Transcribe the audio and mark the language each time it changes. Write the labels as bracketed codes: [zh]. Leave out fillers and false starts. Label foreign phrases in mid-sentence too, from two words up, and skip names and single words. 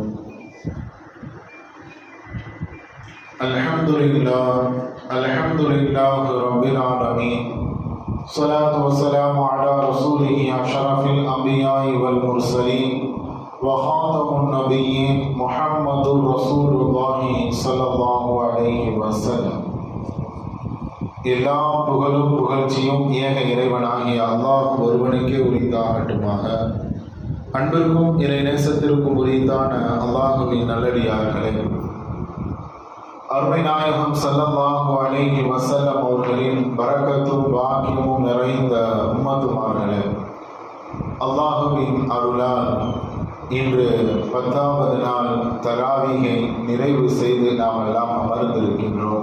[ar] الحمد لله رب العالمين. الصلاة والسلام على رسوله أشرف الأنبياء والمرسلين وخاتم النبيين محمد رسول الله صلى الله عليه وسلم. [ta] எல்லா புகழும் புகழ்ச்சியும் ஏக இறைவனாகிய அல்லாஹ் ஒருவனுக்கே உரித்தாகட்டுமாக. அன்பிற்கும் இறை நேசத்திற்கும் உரித்தான அல்லாஹுவின் நல்லடியார்களே, அருமை நாயகம் [ar] صلى الله عليه وسلم [ta] அவர்களின் பரக்கத்தும் பாக்கியமும் நிறைந்த உம்மத்துமார்களே, அல்லாஹுவின் அருளால் இன்று 10வது நாள் தராவீகை நிறைவு செய்து நாம் எல்லாம் அமர்ந்திருக்கின்றோம்.